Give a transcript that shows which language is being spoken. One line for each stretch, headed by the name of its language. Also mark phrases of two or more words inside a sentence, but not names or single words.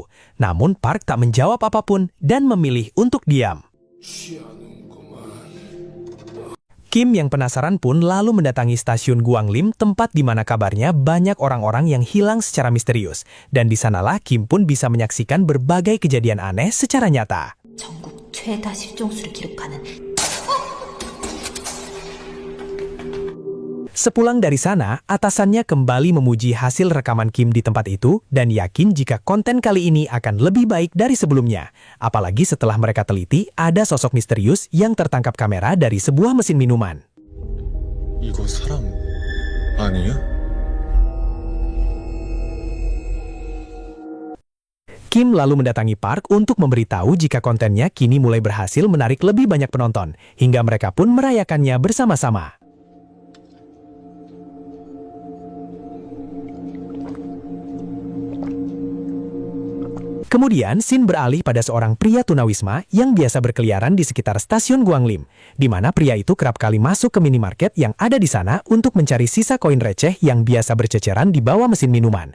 Indonesian: Namun Park tak menjawab apapun dan memilih untuk diam. Kim yang penasaran pun lalu mendatangi stasiun Guanglim, tempat di mana kabarnya banyak orang-orang yang hilang secara misterius. Dan di sanalah Kim pun bisa menyaksikan berbagai kejadian aneh secara nyata.
Korean: 전국 최다 실종수를 기록하는
Indonesian: Sepulang dari sana, atasannya kembali memuji hasil rekaman Kim di tempat itu dan yakin jika konten kali ini akan lebih baik dari sebelumnya. Apalagi setelah mereka teliti, ada sosok misterius yang tertangkap kamera dari sebuah mesin minuman.
Korean: 이거 사람 아니야?
Indonesian: Kim lalu mendatangi Park untuk memberitahu jika kontennya kini mulai berhasil menarik lebih banyak penonton, hingga mereka pun merayakannya bersama-sama. Kemudian, scene beralih pada seorang pria tunawisma yang biasa berkeliaran di sekitar stasiun Guanglim, di mana pria itu kerap kali masuk ke minimarket yang ada di sana untuk mencari sisa koin receh yang biasa berceceran di bawah mesin minuman.